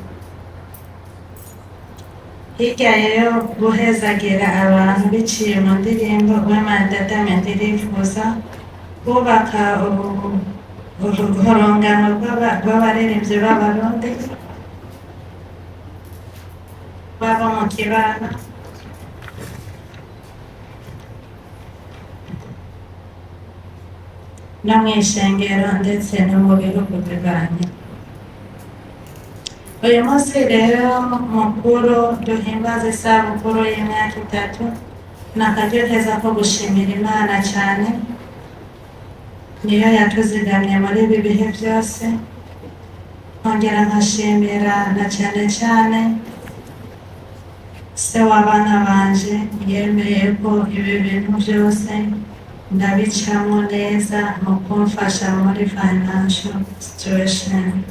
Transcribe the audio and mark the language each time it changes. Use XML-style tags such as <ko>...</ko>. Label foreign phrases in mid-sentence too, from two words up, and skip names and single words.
<rn>Hirya yo guhezagira abantu biciye mu ndirimbo, Wema Entertainment irifuza kubaka urungano rw'abaririmbyi b'Abarundi baba mu kibano no mu ishengero ndetse no mu bihugu bibanyi. Uyu munsi rero mukuru duhimbaza isabukuru y'imyaka 3, ni akaryo keza ko gushimira Imana cyane, niyo yatuzigamye muri ibi bihe byose. Nkongera nkashimira na cyane se w'abana banje yemeye ko ibi bintu byose ndabicamo neza mu kumfasha muri</rn> <en>financial situation.</en>